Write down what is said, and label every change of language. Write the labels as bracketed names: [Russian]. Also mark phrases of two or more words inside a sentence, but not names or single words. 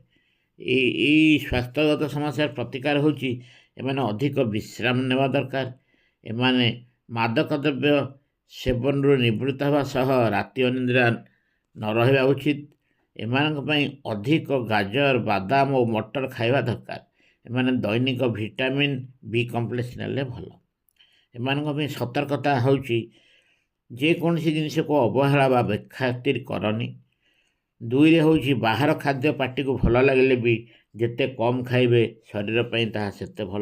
[Odia] ଏହି ସ୍ୱାସ୍ଥ୍ୟଗତ ସମସ୍ୟାର ପ୍ରତିକାର ହୋଚି ଏମାନେ ଅଧିକ ବିଶ୍ରାମ ନେବା ଦରକାର। ଏମାନେ ମାଦକ ଦ୍ରବ୍ୟ ସେବନ ନିବୃତ୍ତ ହବା ସହ ରାତି ଅନିଦ୍ରା ନ ରହା ଉଚିତ। ଏମାନଙ୍କ ପଇ ଅଧିକ ଗାଜର, ବାଦାମ और ମଟର ଖାଇବା ଦରକାର। ଏମାନେ ଦୈନିକ [English] vitamin B complex [Odia] ନେଲେ ଭଲ। ଏମାନଙ୍କ ପାଇଁ ସତର୍କତା ହେଉଛି ଯେକୌଣସି ଜିନିଷକୁ ଅବହେଳା ବା ବେଖାତିର କରନି। 2ରେ ହେଉଛି ବାହାର ଖାଦ୍ୟ ପାଟିକୁ ଭଲ ଲାଗିଲେ ବି ଯେତେ କମ୍ ଖାଇବେ ଶରୀର ପାଇଁ ତାହା ସେତେ ଭଲ।